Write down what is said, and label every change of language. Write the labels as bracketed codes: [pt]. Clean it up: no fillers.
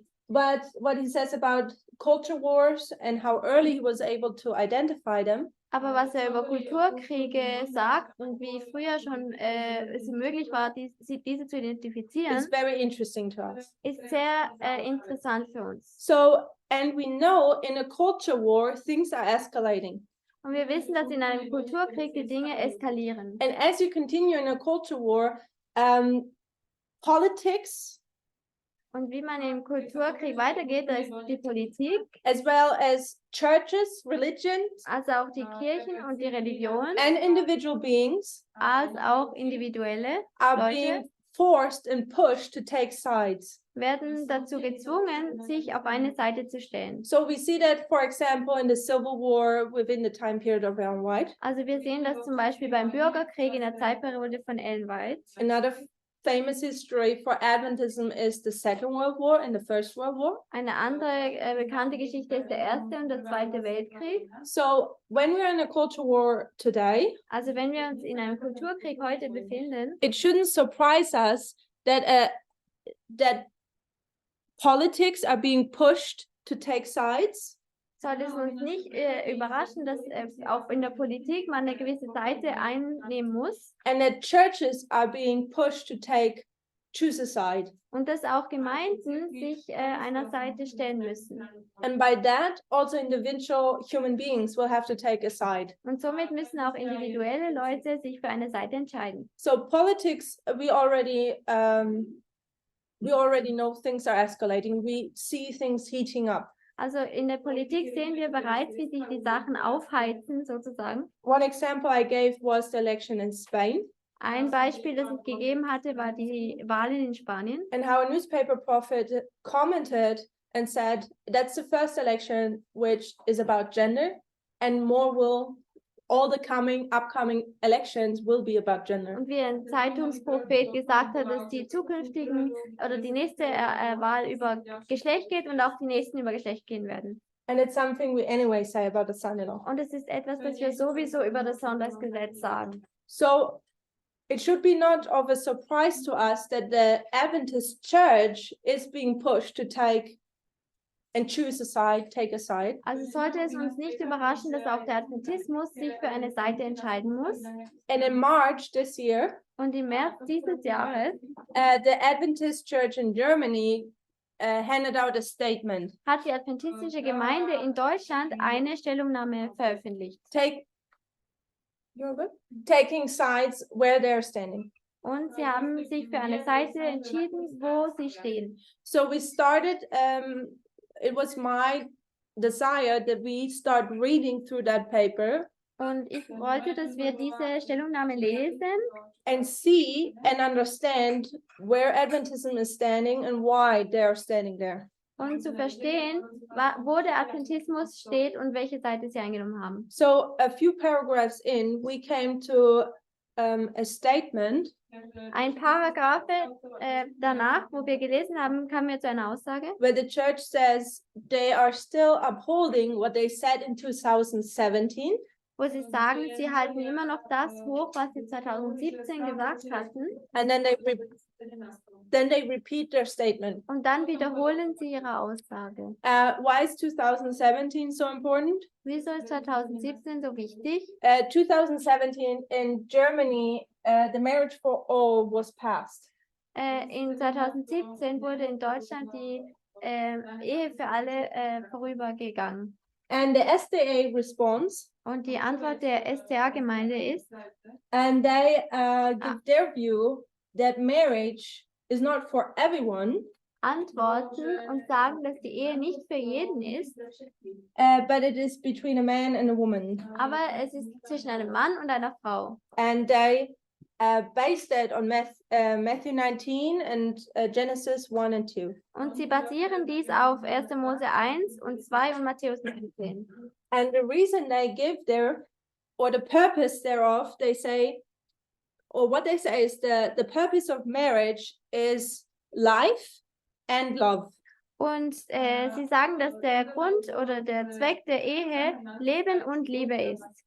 [en] But what he says about culture wars and how early he was able to identify them. [de] Aber was er über Kulturkriege sagt und wie früher schon es möglich war, diese zu identifizieren, [en] is very interesting to us. [de] Ist sehr interessant für uns. [en] So, and we know in a culture war things are escalating. [de] Und wir wissen, dass in einem Kulturkrieg die Dinge eskalieren. [en] And as you continue in a culture war, politics. [de] Und wie man im Kulturkrieg weitergeht, da ist die Politik, [en] as well as churches, religions, [de] also auch die Kirchen und die Religion, [en] and individual beings, [de] als auch individuelle [en] are [de] Leute, [en] being forced and pushed to take sides. [de] Werden dazu gezwungen, sich auf eine Seite zu stellen. [en] So we see that, for example, in the Civil War within the time period of Ellen White. [de] Also wir sehen das zum Beispiel beim Bürgerkrieg in der Zeitperiode von Ellen White. [en] Another famous history for Adventism is the Second World War and the First World War. [de] Eine andere bekannte Geschichte ist der Erste und der Zweite Weltkrieg. [en] So when we're in a culture war today, [de] Also wenn wir uns in einem Kulturkrieg heute befinden, [en] it shouldn't surprise us that politics are being pushed to take sides. [de] sollte es uns nicht überraschen, dass auch in der Politik man eine gewisse Seite einnehmen muss [en] And that churches are being pushed to choose a side. [de] und dass auch Gemeinden sich einer Seite stellen müssen. [en] And by that, also individual human beings will have to take a side. [de] Und somit müssen auch individuelle Leute sich für eine Seite entscheiden. [en] So politics, we already know things are escalating. We see things heating up. [de] Also in der Politik sehen wir bereits, wie sich die Sachen aufheizen, sozusagen. [en] One example I gave was the election in Spain, [de] Ein Beispiel, das ich gegeben hatte, war die Wahlen in Spanien. [en] and how a newspaper prophet commented and said, that's the first election which is about gender, and all the upcoming elections will be about gender. [de] Und wie ein Zeitungsprophet gesagt hat, dass die zukünftigen oder die nächste Wahl über Geschlecht geht und auch die nächsten über Geschlecht gehen werden. [en] And it's something we anyway say about the son-in-law. [de] Und es ist etwas, das wir sowieso über das Sonntagsgesetz sagen. [en] So it should be not of a surprise to us that the Adventist church is being pushed to take a side. [de] Also sollte es uns nicht überraschen, dass auch der Adventismus sich für eine Seite entscheiden muss. [en] And in March this year, [de] Und im März dieses Jahres [en] the Adventist Church in Germany handed out a statement. [de] hat die adventistische Gemeinde in Deutschland eine Stellungnahme veröffentlicht. [en] Taking sides where they're standing. [de] Und sie haben sich für eine Seite entschieden, wo sie stehen. [en] So we started, it was my desire that we start reading through that paper [de] Und ich wollte, dass wir diese Stellungnahme lesen [en] and see and understand where Adventism is standing and why they're standing there. [de] und zu verstehen, wo der Adventismus steht und welche Seite sie eingenommen haben. [en] So a few paragraphs in, we came to a statement [de] Ein Paragraphe danach, wo wir gelesen haben, kamen wir zu einer Aussage, [en] where the church says they are still upholding what they said in 2017. [de] wo sie sagen, sie halten immer noch das hoch, was sie 2017 gesagt hatten. [en] And then they repeat their statement. [de] Und dann wiederholen sie ihre Aussage. [en] Why is 2017 so important? [de] Wieso ist 2017 so wichtig? [en] 2017 in Germany, the marriage for all was passed. [de] In 2017 wurde in Deutschland die Ehe für alle vorübergegangen. [en] And the SDA response, [de] Und die Antwort der SDA-Gemeinde ist, [en] and they give their view that marriage is not for everyone, [de] antworten und sagen, dass die Ehe nicht für jeden ist, [en] but it is between a man and a woman. [de] aber es ist zwischen einem Mann und einer Frau. [en] And they based it on Matthew 19 and Genesis 1 and 2. [de] Und sie basieren dies auf 1. Mose 1 und 2 und Matthäus 19. [en] And the reason they give or the purpose thereof, they say, or what they say is the purpose of marriage is life and love. [de] Und sie sagen, dass der Grund oder der Zweck der Ehe Leben und Liebe ist.